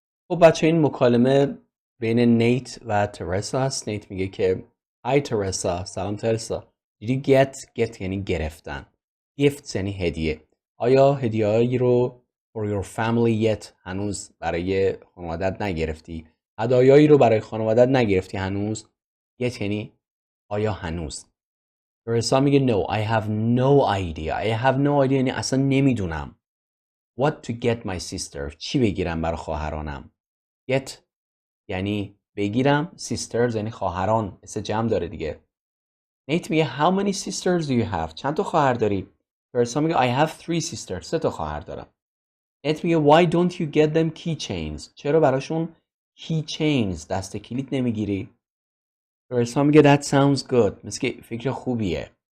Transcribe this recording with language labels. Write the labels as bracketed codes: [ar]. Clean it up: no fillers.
[fa] خب بچه این مکالمه بین نیت و ترسا هست. نیت میگه که [en] Hi [fa] ترسا سلام ترسا. [en] Did you get [fa] یعنی گرفتن. Gifts یعنی هدیه. آیا هدیه‌ای رو [en] for your family yet [fa] هنوز برای خانوادت نگرفتی؟ هدایایی رو برای خانوادت نگرفتی هنوز؟ yet یعنی آیا هنوز. ترسا میگه [en] no I have no idea [fa] یعنی اصلا نمیدونم. [en] What to get my sister [fa] چی بگیرم برای خواهرانم. get یعنی بگیرم sisters یعنی خواهران اسم جمع داره دیگه. نیت میگه [en] how many sisters do you have [fa] چند تا خواهر داری؟ ترسا میگه [en] I have 3 sisters [fa] 3 تا خواهر دارم. نیت میگه [en] why don't you get them keychains [fa] چرا براشون [en] keychains [fa] دست کلید نمیگیری؟ ترسا میگه [en] that sounds good [fa] مثل که فکر خوبیه.